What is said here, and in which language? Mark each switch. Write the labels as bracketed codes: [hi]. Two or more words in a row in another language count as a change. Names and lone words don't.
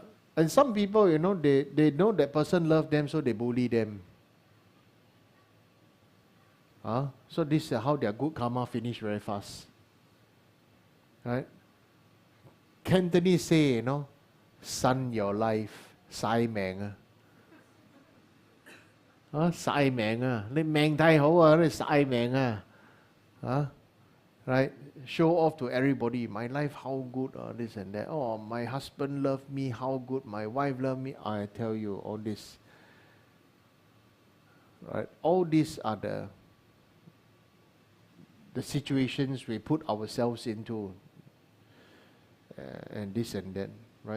[en] And some people, you know, they know that person loves them, so they bully them. So this is how their good karma finish very fast. Right? Cantonese say, you know, sun your life, [yue] 晒命 晒命你命太好你晒命 right? [en] Show off to everybody, my life how good, this and that. Oh, my husband loved me, how good, my wife loved me. I tell you, all this, right? All these are the situations we put ourselves into, and this and that, right?